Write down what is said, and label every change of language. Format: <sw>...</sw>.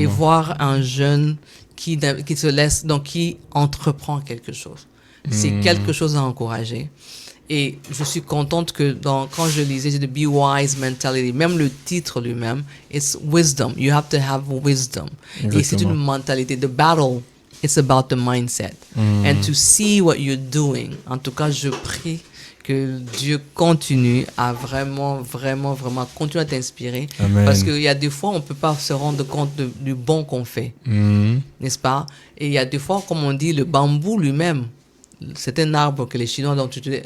<fr>Et voir un jeune qui se laisse, donc qui entreprend quelque chose. C'est quelque chose à encourager. Et je suis contente que quand je lisais The Be Wise Mentality, même le titre lui-même,</fr> <en>it's wisdom. You have to have wisdom.</en> <fr>Exactement. Et c'est une mentalité.</fr> <en>The battle, it's about the mindset. And to see what you're doing.</en> <fr>En tout cas, je prie que Dieu continue à vraiment continuer à t'inspirer. Amen. Parce qu'il y a des fois, on ne peut pas se rendre compte du bon qu'on fait. N'est-ce pas? Et il y a des fois, comme on dit, le bambou lui-même, c'est un arbre que les Chinois ont utilisé.</fr>